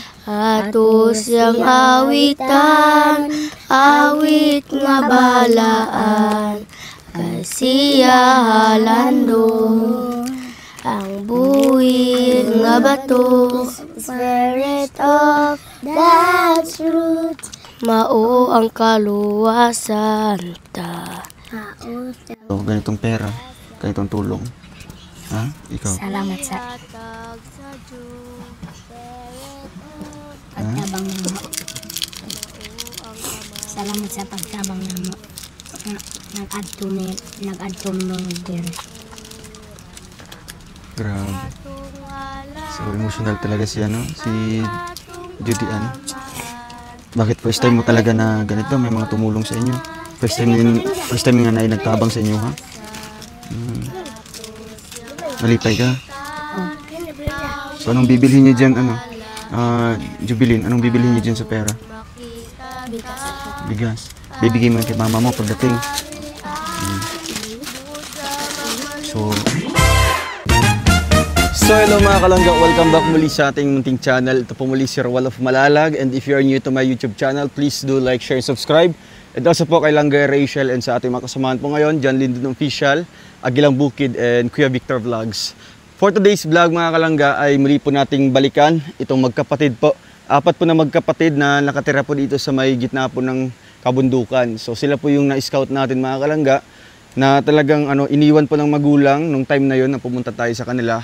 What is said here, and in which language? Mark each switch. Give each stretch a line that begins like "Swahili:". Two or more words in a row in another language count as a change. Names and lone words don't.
Cebuano: Ato siyang awitan, awit nga balaan, kay siya halando. Ang buhi nga bato,
English: Spirit of God's truth,
Cebuano: mao ang kaluwasan ta. mao si
Filipino: So, ganitong pera, ganitong tulong. Ha? Ikaw?
Cebuano: Salamat sa pagtabang namo. Salamat sa pagtabang namo. Nag-adto mo dire. Grabe.
Filipino: So, emotional talaga si, si Judy Ann. Bakit
English: first time
Filipino: mo talaga na ganito? May mga tumulong sa inyo?
English: First time
Cebuano: nga na nagtabang sa inyo, ha? Malipay ka?
Filipino: So, anong bibilhin niyo dyan, Jubilin, anong bibilhin niyo dyan sa pera? Bigas. Bibigay mo kay mama mo pagdating. So hello mga kalangga,
English: welcome back
Filipino: muli sa ating munting channel. Ito po muli si Roel of Malalag,
English: and if you are new to my YouTube channel, please do like, share, subscribe.
Filipino: And also po kay Langga Rachel and sa ating mga kasamahan po ngayon, John Lindon Official, Agilang Bukid, and Kuya Victor Vlogs.
English: For today's vlog
Filipino: mga kalangga ay muli po nating balikan itong magkapatid po. Apat po na magkapatid na nakatira po dito sa may gitna po ng kabundukan. So sila po yung na-scout natin mga kalangga, na talagang iniwan po ng magulang nung time na yon na pumunta tayo sa kanila.